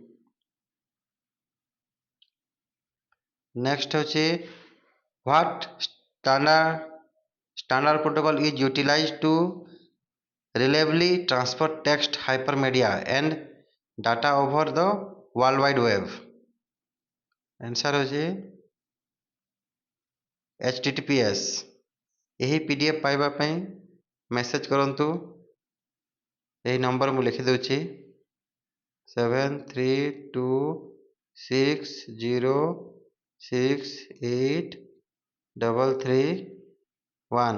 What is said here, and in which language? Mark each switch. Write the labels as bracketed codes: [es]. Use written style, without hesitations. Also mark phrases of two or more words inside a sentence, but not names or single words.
[en] Next ହେଉଛି what standard protocol is utilized to reliably transfer text, hypermedia and data over the world wide web? [or] Answer ହେଉଛି HTTPS. ଏହି PDF ପାଇବା ପାଇଁ ମେସେଜ କରନ୍ତୁ. ଏହି ନମ୍ବର ମୁଁ ଲେଖିଦେଉଛି 7320683331.